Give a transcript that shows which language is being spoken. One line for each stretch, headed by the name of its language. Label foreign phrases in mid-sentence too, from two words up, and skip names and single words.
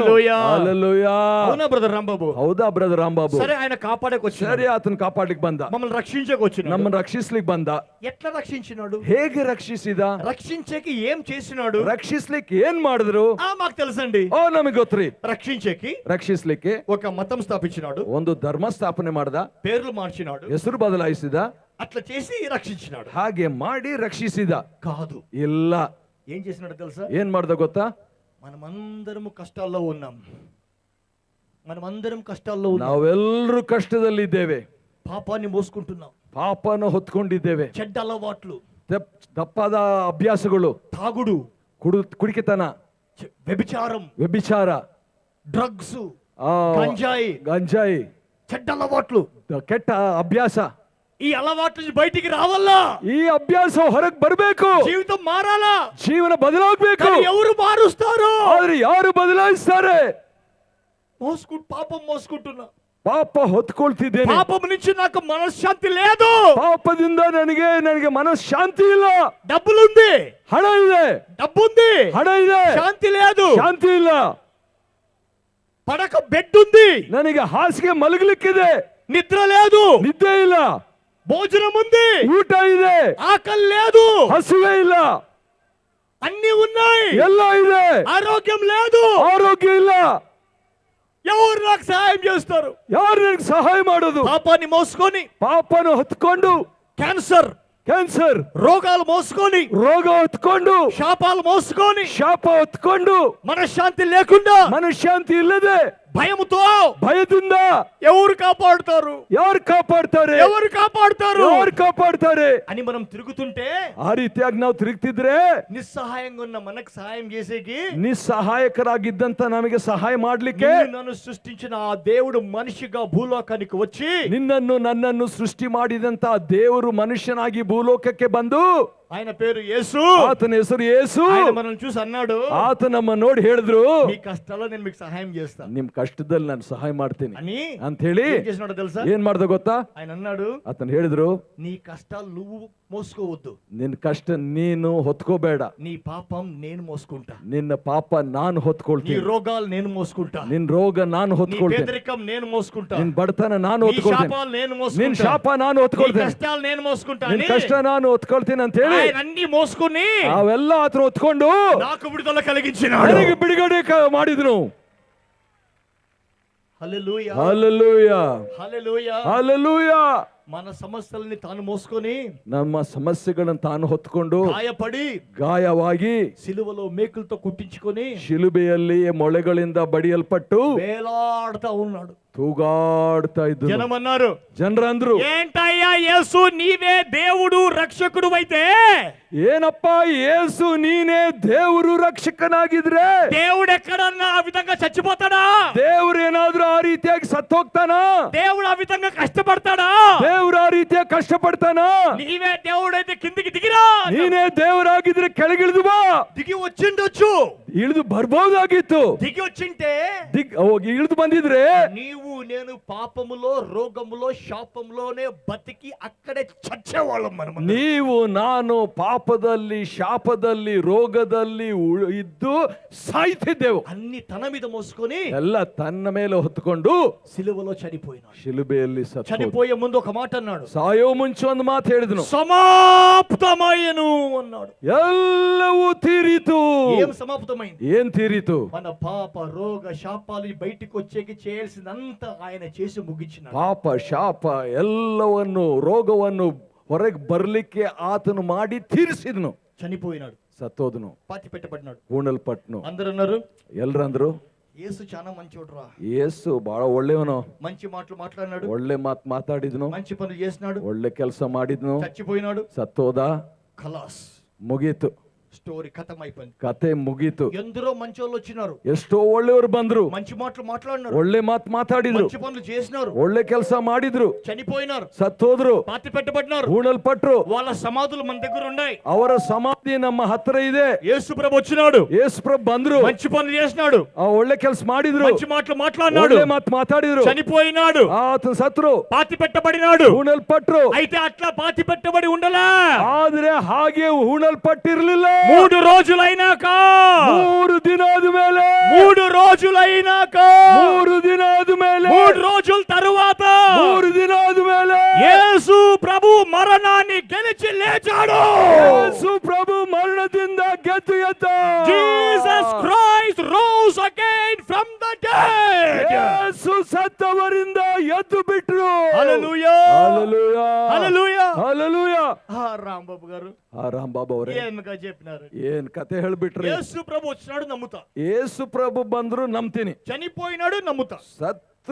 Telugu: హల్లెలూయా. అవునా బ్రదర్ రాంబాబు?
Kannada: ಹೌದಾ ಬ್ರದರ್ ರಾಂಬಾಬು?
Telugu: సరే, ఆయన కాపాడకు వచ్చాడు.
Kannada: ಸರಿ, ಆತನ ಕಾಪಾಡ್ಲಿಕ್ಕೆ ಬಂದ,
Telugu: మమ్మల్ని రక్షించకు వచ్చినాడు.
Kannada: ನಮ್ಮನ್ನು ರಕ್ಷಿಸ್ಲಿಕ್ಕೆ ಬಂದ.
Telugu: ఎట్లా రక్షించినాడు?
Kannada: ಹೇಗೆ ರಕ್ಷಿಸಿದ?
Telugu: రక్షించేకి ఏం చేసినాడు?
Kannada: ರಕ್ಷಿಸ್ಲಿಕ್ಕೆ ಏನ್ ಮಾಡಿದ್ರು?
Telugu: మాకు తెలుసండి.
Kannada: ಓ, ನಮಗೆ ಗೊತ್ತ್ರಿ. ರಕ್ಷಿಸ್ಲಿಕ್ಕೆ
Telugu: ఒక మతం స్థాపించినాడు,
Kannada: ಒಂದು ಧರ್ಮ ಸ್ಥಾಪನೆ ಮಾಡ್ದ,
Telugu: పేర్లు మార్చినాడు,
Kannada: ಹೆಸರು ಬದಲಾಯಿಸಿದ,
Telugu: అట్లా చేసి రక్షించినాడు.
Kannada: ಹಾಗೆ ಮಾಡಿ ರಕ್ಷಿಸಿದ
Telugu: కాదు,
Kannada: ಇಲ್ಲ.
Telugu: ఏం చేసినాడు తెలుసా?
Kannada: ಏನ್ ಮಾಡ್ದ ಗೊತ್ತಾ?
Telugu: మనమందరము కష్టాల్లో ఉన్నాం. మనమందరం కష్టాల్లో ఉన్నాం.
Kannada: ನಾವೆಲ್ಲರೂ ಕಷ್ಟದಲ್ಲಿದ್ದೇವೆ.
Telugu: పాపాన్ని మోసుకుంటున్నాం.
Kannada: ಪಾಪನ ಹೊತ್ಕೊಂಡಿದ್ದೇವೆ.
Telugu: చెడ్డ అలవాట్లు,
Kannada: ತಪ್ಪಾದ ಅಭ್ಯಾಸಗಳು,
Telugu: తాగుడు,
Kannada: ಕುಡಿಕೆತನ,
Telugu: వ్యభిచారం,
Kannada: ವ್ಯಭಿಚಾರ,
Telugu: డ్రగ్స్,
Kannada: ಆ,
Telugu: గంజాయి,
Kannada: ಗಂಜಾಯಿ,
Telugu: చెడ్డ అలవాట్లు.
Kannada: ಕೆಟ್ಟ ಅಭ್ಯಾಸ.
Telugu: ఈ అలవాట్ల నుంచి బయటికి రావాలా?
Kannada: ಈ ಅಭ್ಯಾಸ ಹೊರಗೆ ಬರಬೇಕು.
Telugu: జీవితం మారాలా?
Kannada: ಜೀವನ ಬದಲಾಗಬೇಕು.
Telugu: కానీ ఎవరు మారుస్తారు?
Kannada: ಆದ್ರೆ ಯಾರು ಬದಲಾಯಿಸ್ತಾರೆ?
Telugu: పాపం మోసుకుంటున్నా,
Kannada: ಪಾಪ ಹೊತ್ಕೊಳ್ತಿದ್ದೇನೆ.
Telugu: పాపం నుంచి నాకు మనశ్శాంతి లేదు.
Kannada: ಪಾಪದಿಂದ ನನಗೆ ಮನಃಶಾಂತಿ ಇಲ್ಲ.
Telugu: డబ్బులుంది,
Kannada: ಹಣ ಇದೆ,
Telugu: డబ్బుంది,
Kannada: ಹಣ ಇದೆ,
Telugu: శాంతి లేదు.
Kannada: ಶಾಂತಿ ಇಲ್ಲ.
Telugu: పడక బెడ్ ఉంది,
Kannada: ನನಗೆ ಹಾಸಿಗೆ ಮಲಗಲಿಕ್ಕಿದೆ,
Telugu: నిద్ర లేదు.
Kannada: ನಿದ್ದೆ ಇಲ್ಲ.
Telugu: భోజనం ఉంది,
Kannada: ಊಟ ಇದೆ,
Telugu: ఆకలి లేదు.
Kannada: ಹಸಿವೆ ಇಲ್ಲ.
Telugu: అన్ని ఉన్నాయి,
Kannada: ಎಲ್ಲ ಇದೆ,
Telugu: ఆరోగ్యం లేదు.
Kannada: ಆರೋಗ್ಯ ಇಲ್ಲ.
Telugu: ఎవరు నాకు సహాయం చేస్తారు?
Kannada: ಯಾರು ನನಗೆ ಸಹಾಯ ಮಾಡೋದು?
Telugu: పాపాన్ని మోసుకొని,
Kannada: ಪಾಪನ ಹೊತ್ಕೊಂಡು,
Telugu: క్యాన్సర్
Kannada: ಕ್ಯಾನ್ಸರ್
Telugu: రోగాలు మోసుకొని,
Kannada: ರೋಗ ಹೊತ್ಕೊಂಡು,
Telugu: శాపాలు మోసుకొని,
Kannada: ಶಾಪ ಹೊತ್ಕೊಂಡು,
Telugu: మనశ్శాంతి లేకుండా,
Kannada: ಮನಃಶಾಂತಿ ಇಲ್ಲದೆ,
Telugu: భయముతో
Kannada: ಭಯದಿಂದ
Telugu: ఎవరు కాపాడుతారు?
Kannada: ಯಾರು ಕಾಪಾಡ್ತಾರೆ?
Telugu: ఎవరు కాపాడుతారు
Kannada: ಯಾರು ಕಾಪಾಡ್ತಾರೆ
Telugu: అని మనం తిరుగుతుంటే,
Kannada: ಆ ರೀತಿಯಾಗಿ ನಾವು ತಿರುಗ್ತಿದ್ರೆ,
Telugu: నిస్సహాయంగా ఉన్న మనకు సహాయం చేసేకి
Kannada: ನಿಸ್ಸಹಾಯಕರಾಗಿದ್ದಂತ ನಮಗೆ ಸಹಾಯ ಮಾಡ್ಲಿಕ್ಕೆ
Telugu: నన్ను సృష్టించిన ఆ దేవుడు మనిషిగా భూలోకానికి వచ్చి
Kannada: ನಿನ್ನನ್ನು ನನ್ನನ್ನು ಸೃಷ್ಟಿ ಮಾಡಿದಂತ ದೇವರು ಮನುಷ್ಯನಾಗಿ ಭೂಲೋಕಕ್ಕೆ ಬಂದು,
Telugu: ఆయన పేరు యేసు,
Kannada: ಆತನ ಹೆಸರು ಯೇಸು.
Telugu: ఆయన మనల్ని చూసి అన్నాడు,
Kannada: ಆತ ನಮ್ಮ ನೋಡಿ ಹೇಳಿದ್ರು,
Telugu: మీ కష్టాల్లో నేను మీకు సహాయం చేస్తాను
Kannada: ನಿಮ್ ಕಷ್ಟದಲ್ಲಿ ನಾನು ಸಹಾಯ ಮಾಡ್ತೀನಿ
Telugu: అని
Kannada: ಅಂತ ಹೇಳಿ
Telugu: ఏం చేసినాడో తెలుసా?
Kannada: ಏನ್ ಮಾಡ್ದ ಗೊತ್ತಾ?
Telugu: ఆయన అన్నాడు,
Kannada: ಆತನ ಹೇಳಿದ್ರು,
Telugu: నీ కష్టాలు నువ్వు మోసుకోవద్దు,
Kannada: ನಿನ್ ಕಷ್ಟ ನೀನು ಹೊತ್ಕೋಬೇಡ,
Telugu: నీ పాపం నేను మోసుకుంటా,
Kannada: ನಿನ್ನ ಪಾಪ ನಾನು
Telugu: నీ
Kannada: ಹೊತ್ಕೊಳ್ತೀನಿ,
Telugu: రోగాలు నేను మోసుకుంటా,
Kannada: ನಿನ್ ರೋಗ ನಾನು
Telugu: నీ
Kannada: ಹೊತ್ಕೊಳ್ತೀನಿ,
Telugu: పేదరికం నేను మోసుకుంటా,
Kannada: ನಿನ್ ಬಡತನ ನಾನು
Telugu: నీ
Kannada: ಹೊತ್ಕೊಳ್ತೀನಿ,
Telugu: శాపాలు నేను
Kannada: ನಿನ್
Telugu: మోసుకుంటా,
Kannada: ಶಾಪ ನಾನು
Telugu: నీ
Kannada: ಹೊತ್ಕೊಳ್ತೇನೆ,
Telugu: కష్టాలు నేను మోసుకుంటా
Kannada: ನಿನ್
Telugu: అని
Kannada: ಕಷ್ಟ ನಾನು ಹೊತ್ಕೊಳ್ತೀನಿ ಅಂತ ಹೇಳಿ
Telugu: ఆయన అన్ని మోసుకుని
Kannada: ಅವೆಲ್ಲ ಆತರ ಹೊತ್ಕೊಂಡು
Telugu: నాకు విడుదల కలిగించినాడు.
Kannada: ನನಗೆ ಬಿಡುಗಡೆ ಮಾಡಿದ್ರು.
Telugu: హల్లెలూయా,
Kannada: ಹಲ್ಲೆಲೂಯಾ,
Telugu: హల్లెలూయా.
Kannada: ಹಲ್ಲೆಲೂಯಾ.
Telugu: మన సమస్యల్ని తాను మోసుకొని,
Kannada: ನಮ್ಮ ಸಮಸ್ಯೆಗಳನ್ನು ತಾನು ಹೊತ್ಕೊಂಡು,
Telugu: గాయపడి,
Kannada: ಗಾಯವಾಗಿ,
Telugu: సిలువలో మేకులతో కుట్టించుకొని
Kannada: ಶಿಲುಬೆಯಲ್ಲಿ ಮೊಳೆಗಳಿಂದ ಬಡಿಯಲ್ಪಟ್ಟು
Telugu: వేలాడుతా ఉన్నాడు.
Kannada: ತೂಗಾಡ್ತಾ ಇದ್ದು
Telugu: జనమన్నారు,
Kannada: ಜನರಂದ್ರು,
Telugu: ఏంటయ్యా యేసు, నీవే దేవుడు రక్షకుడు అయితే
Kannada: ಏನಪ್ಪ ಯೇಸು ನೀನೇ ದೇವರು ರಕ್ಷಕನಾಗಿದ್ರೆ
Telugu: దేవుడు ఎక్కడన్నా ఆ విధంగా చచ్చిపోతాడా?
Kannada: ದೇವ್ರು ಏನಾದ್ರೂ ಆ ರೀತಿಯಾಗಿ ಸತ್ತೋಗ್ತಾನಾ?
Telugu: దేవుడు ఆ విధంగా కష్టపడతాడా?
Kannada: ದೇವ್ರು ಆ ರೀತಿಯಾಗಿ ಕಷ್ಟಪಡ್ತಾನಾ?
Telugu: నీవే దేవుడైతే కిందికి దిగిరా.
Kannada: ನೀನೇ ದೇವರಾಗಿದ್ರೆ ಕೆಳಗಿಳಿದು ಬಾ.
Telugu: దిగి వచ్చిండొచ్చు,
Kannada: ಇಳಿದು ಬರ್ಬೋದಾಗಿತ್ತು.
Telugu: దిగి వచ్చింటే
Kannada: ಹೋಗಿ ಇಳಿದು ಬಂದಿದ್ರೆ
Telugu: నీవు నేను పాపములో, రోగములో, శాపములోనే బతికి అక్కడే చచ్చేవాళ్ళం మనం.
Kannada: ನೀವು ನಾನು ಪಾಪದಲ್ಲಿ, ಶಾಪದಲ್ಲಿ, ರೋಗದಲ್ಲಿ ಇದ್ದು ಸಾಯ್ತಿದ್ದೆವು.
Telugu: అన్ని తన మీద మోసుకొని
Kannada: ಎಲ್ಲ ತನ್ನ ಮೇಲೆ ಹೊತ್ತುಕೊಂಡು
Telugu: సిలువలో చనిపోయినాడు.
Kannada: ಶಿಲುಬೆಯಲ್ಲಿ ಸತ್ತು
Telugu: చనిపోయే ముందు ఒక మాట అన్నాడు,
Kannada: ಸಾಯೋ ಮುಂಚೆ ಒಂದು ಮಾತು ಹೇಳಿದನು,
Telugu: సమాప్తమయ్యను అన్నాడు.
Kannada: ಎಲ್ಲವೂ ತೀರಿತು.
Telugu: ఏం సమాప్తమైంది?
Kannada: ಏನ್ ತೀರಿತು?
Telugu: మన పాప, రోగ, శాపాలు బయటికి వచ్చేకి చేయాల్సినంత ఆయన చేసి ముగించినాడు.
Kannada: ಪಾಪ, ಶಾಪ ಎಲ್ಲವನ್ನು, ರೋಗವನ್ನು ಹೊರಗೆ ಬರ್ಲಿಕ್ಕೆ ಆತನು ಮಾಡಿ ತೀರಿಸಿದನು.
Telugu: చనిపోయినాడు,
Kannada: ಸತ್ತೋದನು,
Telugu: పాతి పెట్టబడినాడు.
Kannada: ಹೂಣಲ್ಪಟ್ನು.
Telugu: అందరూ అన్నారు,
Kannada: ಎಲ್ರಂದ್ರು,
Telugu: యేసు చాలా మంచోడ్రా,
Kannada: ಯೇಸು ಬಹಳ ಒಳ್ಳೆಯವನು,
Telugu: మంచి మాటలు మాట్లాడినాడు,
Kannada: ಒಳ್ಳೆ ಮಾತಾಡಿದ್ನು,
Telugu: మంచి పనులు చేసినాడు.
Kannada: ಒಳ್ಳೆ ಕೆಲಸ ಮಾಡಿದ್ನು.
Telugu: చచ్చిపోయినాడు,
Kannada: ಸತ್ತೋದ,
Telugu: ఖలాస్,
Kannada: ಮುಗೀತು,
Telugu: స్టోరీ ఖతం అయిపోయింది.
Kannada: ಕತೆ ಮುಗೀತು.
Telugu: ఎందరో మంచోళ్ళు వచ్చినారు,
Kannada: ಎಷ್ಟೋ ಒಳ್ಳೆಯವರು ಬಂದ್ರು,
Telugu: మంచి మాటలు మాట్లాడినారు,
Kannada: ಒಳ್ಳೆ ಮಾತಾಡಿದ್ರು,
Telugu: మంచి పనులు చేసినారు.
Kannada: ಒಳ್ಳೆ ಕೆಲಸ ಮಾಡಿದ್ರು,
Telugu: చనిపోయినారు,
Kannada: ಸತ್ತೋದ್ರು,
Telugu: పాతి పెట్టబడినారు.
Kannada: ಹೂಣಲ್ಪಟ್ರು.
Telugu: వాళ్ళ సమాధులు మన దగ్గర ఉన్నాయి.
Kannada: ಅವರ ಸಮಾಧಿ ನಮ್ಮ ಹತ್ರ ಇದೆ.
Telugu: యేసు ప్రభు వచ్చినాడు,
Kannada: ಯೇಸುಪ್ರಭು ಬಂದ್ರು,
Telugu: మంచి పనులు చేసినాడు,
Kannada: ಆ ಒಳ್ಳೆ ಕೆಲಸ ಮಾಡಿದ್ರು,
Telugu: మంచి మాటలు మాట్లాడినాడు,
Kannada: ಒಳ್ಳೆ ಮಾತಾಡಿದ್ರು.
Telugu: చనిపోయినాడు,
Kannada: ಆತನ ಸತ್ರು,
Telugu: పాతి పెట్టబడినాడు.
Kannada: ಹೂಣಲ್ಪಟ್ರು.
Telugu: అయితే అట్లా పాతి పెట్టబడి ఉండలా.
Kannada: ಆದ್ರೆ ಹಾಗೆ ಹೂಣಲ್ಪಟ್ಟಿರ್ಲಿಲ್ಲ.
Telugu: 3 రోజులైనాక,
Kannada: 3 ದಿನ ಆದ್ಮೇಲೆ,
Telugu: 3 రోజులైనాక,
Kannada: 3 ದಿನ ಆದ್ಮೇಲೆ,
Telugu: 3 రోజుల తరువాత
Kannada: 3 ದಿನ ಆದ್ಮೇಲೆ
Telugu: యేసు ప్రభు మరణాన్ని గెలిచి లేచాడు.
Kannada: ಯೇಸು ಪ್ರಭು ಮರಣದಿಂದ ಗೆದ್ದು ಎದ್ದ.
English: జీసస్ క్రైస్ట్ rose again from the dead.
Kannada: ಯೇಸು ಸತ್ತವರಿಂದ ಎದ್ದು ಬಿಟ್ರು.
Telugu: హల్లెలూయా, హల్లెలూయా, హల్లెలూయా. హల్లెలూయా. రాంబాబు గారు
Kannada: ಆ ರಾಂಬಾಬು ಅವರೇ
Telugu: ఏమగా చెప్పినారు?
Kannada: ಏನ್ ಕತೆ ಹೇಳ್ಬಿಟ್ರಿ.
Telugu: యేసు ప్రభు వచ్చినాడు, నమ్ముతా.
Kannada: ಯೇಸು ಪ್ರಭು ಬಂದ್ರು ನಂಬ್ತೀನಿ,
Telugu: చనిపోయినాడు, నమ్ముతా.